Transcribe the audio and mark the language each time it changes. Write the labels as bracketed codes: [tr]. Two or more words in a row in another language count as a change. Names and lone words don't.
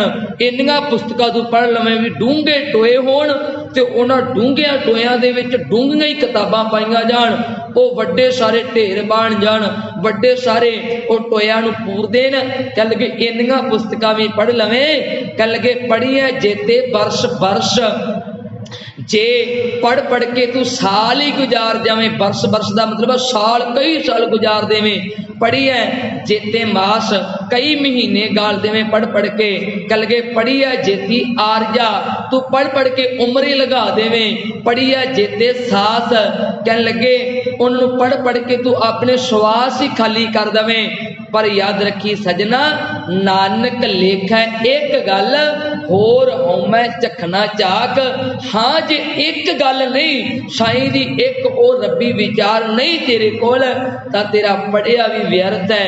[pa] ਇੰਨੀਆਂ ਪੁਸਤਕਾਂ ਤੂ ਪੜ੍ਹ ਲਵੇਂ ਭੀ ਡੂੰਘੇ ਟੋਏ ਹੋਣ, ਤੇ ਉਨ੍ਹਾਂ ਡੂੰਘੀਆਂ ਟੋਇਆਂ ਦੇ ਵਿਚ ਡੂੰਘੀਆਂ ਹੀ ਕਿਤਾਬਾਂ ਪਾਈਆਂ ਜਾਣ, ਵੋ ਵੱਡੇ ਸਾਰੇ ਢੇਰ ਬਣ ਜਾਣ, ਵੱਡੇ ਸਾਰੇ ਵੋ ਟੋਇਆਂ ਨੂੰ ਪੂਰ ਦੇਣ। ਕਹਿ ਲੱਗੇ ਇੰਨੀਆਂ ਪੁਸਤਕਾਂ ਭੀ ਪੜ੍ਹ ਲਵੇਂ। ਕਹਿ ਲੱਗੇ ਪੜ੍ਹੀਆ ਜੇਤੇ ਬਰਸ ਬਰਸ, ਜੇ ਪੜ੍ਹ ਪੜ੍ਹ ਕੇ ਤੂ ਸਾਲ ਹੀ ਗੁਜ਼ਾਰ ਜਾਵੇ। ਬਰਸ ਬਰਸ ਕਾ ਮਤਲਬ ਸਾਲ, ਕਈ ਸਾਲ ਗੁਜ਼ਾਰ ਦੇਵੇਂ। ਪੜ੍ਹੀ ਹੈ ਜੇਤੇ ਮਾਸ, ਕਈ ਮਹੀਨੇ ਗਾਲ ਦੇਵੇਂ ਪੜ੍ਹ ਪੜ੍ਹ ਕੇ। ਕਲ ਕੇ ਪੜ੍ਹੀ ਹੈ ਜੇਤੀ ਆਰਜ਼ਾ, ਤੂ ਪੜ੍ਹ ਪੜ੍ਹ ਕੇ ਉਮਰ ਲਗਾ ਦੇਵੇਂ। ਪੜ੍ਹੀ ਹੈ ਜੇਤੇ ਸਾਸ, ਕਹਿ ਲੱਗੇ ਉਨ੍ਹੋਂਨੇ ਪੜ੍ਹ ਪੜ੍ਹ ਕੇ ਤੂ ਅਪਨੇ ਸ਼੍ਵਾਸ ਹੀ ਖ਼ਾਲੀ ਕਰ ਦੇਵੇਂ। ਪਰ ਯਾਦ ਰੱਖੀ ਸੱਜਣਾ, ਨਾਨਕ ਲੇਖਾ ਏਕ ਗੱਲ ਹੋਰ ਹੋਮੈ ਚਖਣਾ ਚਾਕ। ਹਾਂ ਜੇ ਏਕ ਗੱਲ ਨਹੀਂ, ਸਾਈਂ ਦੀ ਏਕ ਔਰ ਰੱਬੀ ਵਿਚਾਰ ਨਹੀਂ ਤੇਰੇ ਕੋਲ, ਤਾਂ ਤੇਰਾ ਪੜ੍ਹਿਆ ਭੀ ਵਿਅਰਥ ਹੈ।